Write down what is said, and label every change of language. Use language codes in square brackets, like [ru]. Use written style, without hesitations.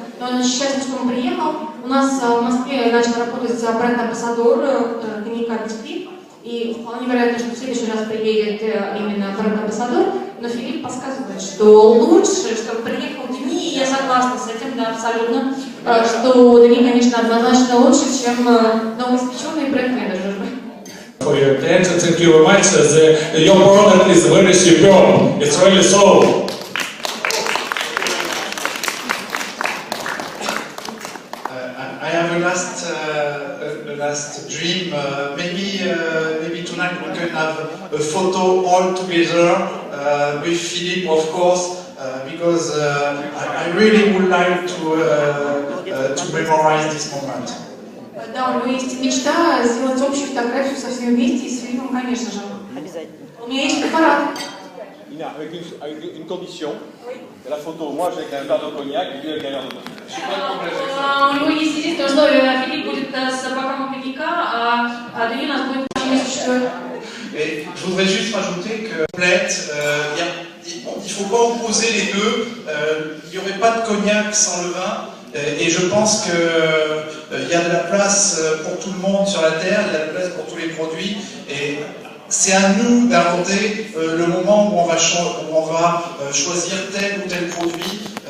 [ru] Но он очень счастлив, что он приехал. У нас в Москве начал работать бренд-амбассадор коньяка «Бисквит». И вполне вероятно, что в следующий раз приедет именно бренд-амбассадор. Но Филипп подсказывает, что лучше, чтобы приехал Дени, и я согласна с этим, да, абсолютно, что Дени, конечно, однозначно лучше, чем новоиспеченный бренд-менеджер. [en] For your attention, thank you very much. Your product is very superb. It's really so. I have a last dream. Maybe tonight we can have a photo all together with Philippe, of course, because I really would like to memorize this moment. [ru] Да, у меня есть мечта сделать общую фотографию со всеми вместе и с Филиппом, конечно же. Обязательно. У меня есть фотоаппарат. [fr] Ina, avec une condition. La photo, moi j'ai un verre de cognac et lui avec un verre de vin. [ru] У него есть единственное условие, Филипп будет с бокалом коньяка, а Даниил у нас будет [fr] Et je voudrais juste rajouter que il ne faut pas opposer les deux. Il n'y aurait pas de cognac sans le vin. Et je pense qu'il y a de la place pour tout le monde sur la Terre, il y a de la place pour tous les produits. Et c'est à nous d'inventer le moment où on va choisir tel ou tel produit.